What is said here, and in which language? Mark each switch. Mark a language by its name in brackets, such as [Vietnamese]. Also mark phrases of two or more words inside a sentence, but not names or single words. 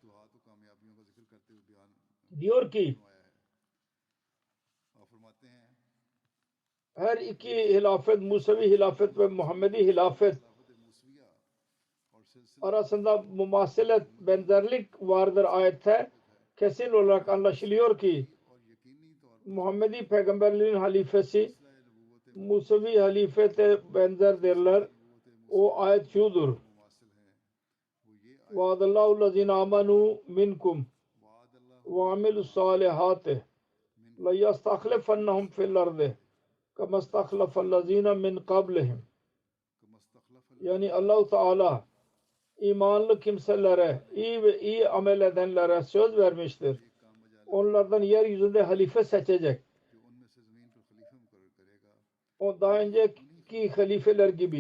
[Turkish] Diyor ki her iki hilafet, Musevi hilafet ve Muhammedi hilafet arasında mumaselet, benzerlik vardır ayette. Kesin olarak anlaşılıyor ki Muhammedi peygamberlerin halifesi Musevi halifete benzerdirler. O ayet şudur: [Arabic] وعد الله الذين آمنوا منكم وعملوا الصالحات ليستخلفنهم في الأرض كما استخلف الذين من قبلهم. [Turkish] Yani Allah-u Teala imanlı kimselere, iyi amel edenlere söz vermiştir. Onlardan yeryüzünde halife seçecek. O daha önceki halifeler gibi.